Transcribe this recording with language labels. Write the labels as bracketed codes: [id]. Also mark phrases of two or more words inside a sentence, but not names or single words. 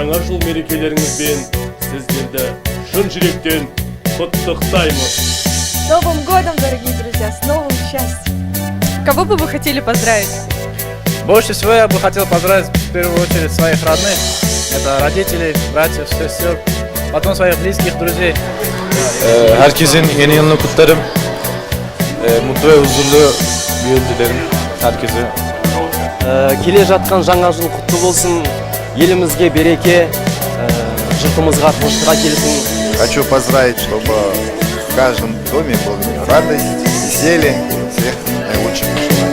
[ky] ушул мерекелериңизбен сиздерди шын жүректен құттықтаймыз. [ru] С Новым годом, дорогие друзья, с новым счастьем. Кого бы вы хотели поздравить? Больше всего я бы хотел поздравить в первую очередь своих родных. Это родителей, братьев, сестер, потом своих близких друзей. [tr] Herkesin yeni yılını kutlarım. Mutlu ve huzurlu bir yıl dilerim herkese. [kk] Келе жатқан жаңа жыл құтты болсын, елімізге береке, жұртымызға тыныштық әкелсін. [ru] Хочу поздравить, чтобы в каждом доме была радость, веселье, всех наилучших.